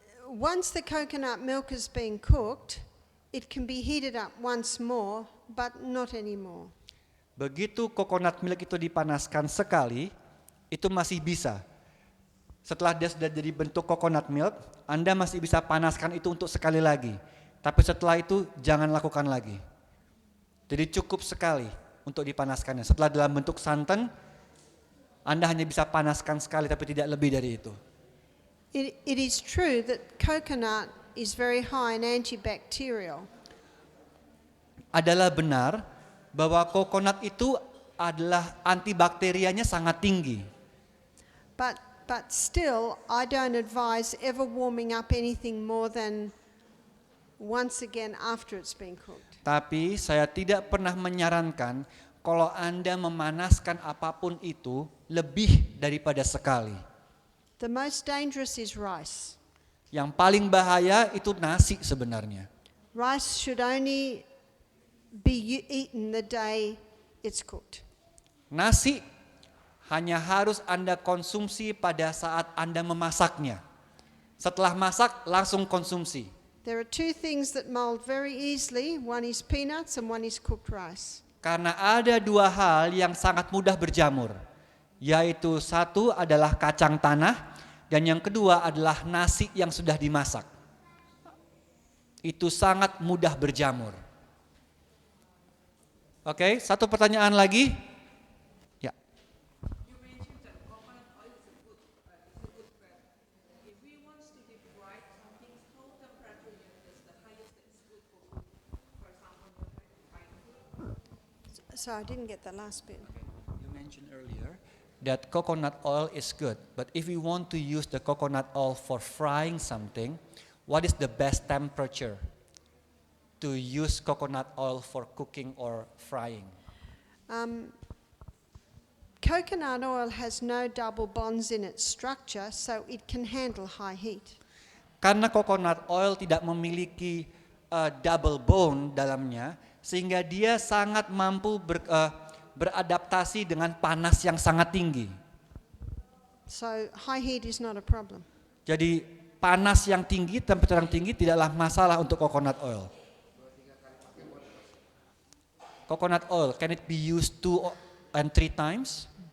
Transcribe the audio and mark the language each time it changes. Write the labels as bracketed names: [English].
[English] Once the coconut milk has been cooked, it can be heated up once more, but not anymore. [Indonesian] Begitu coconut milk itu dipanaskan sekali, itu masih bisa. Setelah dia sudah jadi bentuk coconut milk, Anda masih bisa panaskan itu untuk sekali lagi. Tapi setelah itu jangan lakukan lagi. Jadi cukup sekali untuk dipanaskannya. Setelah dalam bentuk santan, Anda hanya bisa panaskan sekali tapi tidak lebih dari itu. [English] It is true that coconut is very high in antibacterial, [Indonesian] Adalah benar bahwa kokonat itu adalah antibakterianya sangat tinggi. [English] but still, I don't advise ever warming up anything more than once again after it's been cooked. [Indonesian] Tapi saya tidak pernah menyarankan kalau Anda memanaskan apapun itu lebih daripada sekali. [English] The most dangerous is rice. [Indonesian] Yang paling bahaya itu nasi sebenarnya. [English] Rice should only be eaten the day it's cooked. [Indonesian] Nasi hanya harus Anda konsumsi pada saat Anda memasaknya. Setelah masak langsung konsumsi. [English] There are two things that mold very easily. One is peanuts and one is cooked rice. [Indonesian] Karena ada dua hal yang sangat mudah berjamur. Yaitu satu adalah kacang tanah dan yang kedua adalah nasi yang sudah dimasak. Itu sangat mudah berjamur. Oke, satu pertanyaan lagi. Ya. [English] You mentioned that coconut oil is a good fat. If we want to deep fry something, how temperature is the highest that is good for food? For example, frying food. So I didn't get the last bit. You mentioned earlier that coconut oil is good, but if we want to use the coconut oil for frying something, what is the best temperature to use coconut oil for cooking or frying? Coconut oil has no double bonds in its structure, so it can handle high heat. [Indonesian] Karena coconut oil tidak memiliki double bone dalamnya, sehingga dia sangat mampu beradaptasi dengan panas yang sangat tinggi. [English] So high heat is not a problem. [Indonesian] Jadi panas yang tinggi, temperatur yang tinggi tidaklah masalah untuk coconut oil. [English] Coconut oil, can it be used 2 and 3 times?